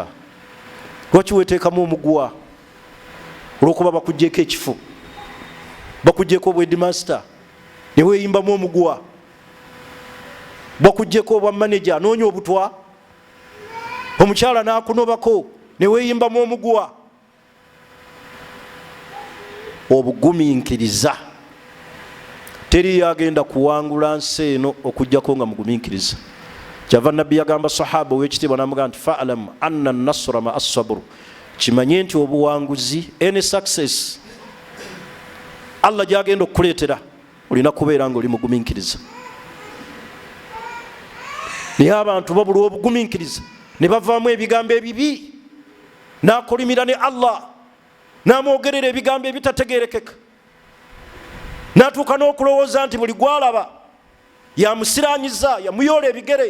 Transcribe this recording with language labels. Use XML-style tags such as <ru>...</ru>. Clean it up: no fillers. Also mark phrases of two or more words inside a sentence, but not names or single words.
<lg>Lwaki weteekamu omuguwa? Olwokuba bakuggyeko ekifo, bakuggyeko obwedimaster ne weeyimbamu omuguwa, bakuggyeko obwa manager noonya obutwa, omukyala n'akunobako ne weeyimbamu omuguwa. Obugumiikiriza teri yagenda kuwangula nsi eno okuggyako nga mugumiikiriza. Kyava nabbi yagamba sahaba ow'ekitiibwa n'amugamba nti</lg> <ar>فاعلم أن النصر مع الصبر,</ar> <lg>kimanye nti obuwanguzi,</lg> <en>any success</en> <lg>Allah gyagenda okukuleetera, olina kubeera nga oli mugumiikiriza. Naye abantu babula obugumiikiriza ne bavaamu ebigambo ebibi, n'akolimira ne Allah, n'amwogerera ebigambo ebitategeerekeka, n'atuuka n'okulowooza nti buli gwalaba yamusiraanyiza, yamuyoola ebigere.</lg>